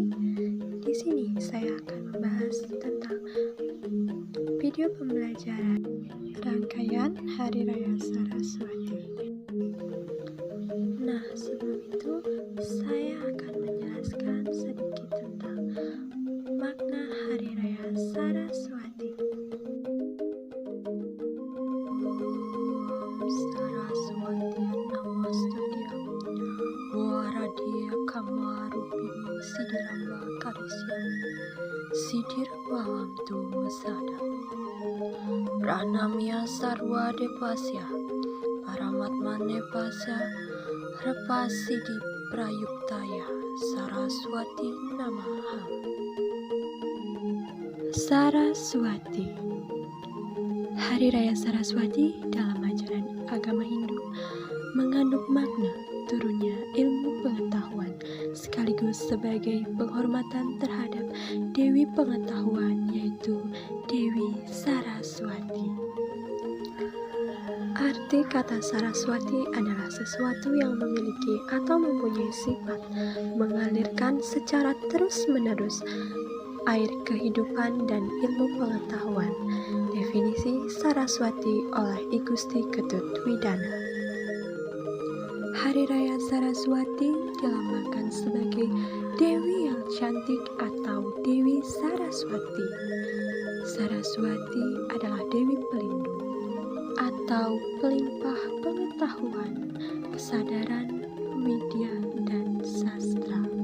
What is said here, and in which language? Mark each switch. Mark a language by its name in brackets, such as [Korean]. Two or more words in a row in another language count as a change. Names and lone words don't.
[Indonesian] Di sini saya akan membahas tentang video pembelajaran rangkaian Hari Raya Saraswati. Nah, sebelum itu saya akan menjelaskan sedikit tentang makna Hari Raya Saraswati. [Sanskrit] Saraswati Namastutia Waradia Kamarupini Sidiramba Karisyami Sidirbalam Tu Masada Pranamya Sarwa Depasya Paramatmane Pasya Repasidi Prayuktaya Saraswati Namaha. [Indonesian] Saraswati. Hari Raya Saraswati dalam ajaran agama Hindu mengandung makna turunnya ilmu pengetahuan sekaligus sebagai penghormatan terhadap Dewi Pengetahuan, yaitu Dewi Saraswati. Arti kata Saraswati adalah sesuatu yang memiliki atau mempunyai sifat mengalirkan secara terus-menerus air kehidupan dan ilmu pengetahuan. Definisi Saraswati oleh I Gusti Ketut Widana. Hari Raya Saraswati dilambangkan sebagai Dewi yang cantik atau Dewi Saraswati. Saraswati adalah Dewi pelindung atau pelimpah pengetahuan, kesadaran, widya, dan sastra.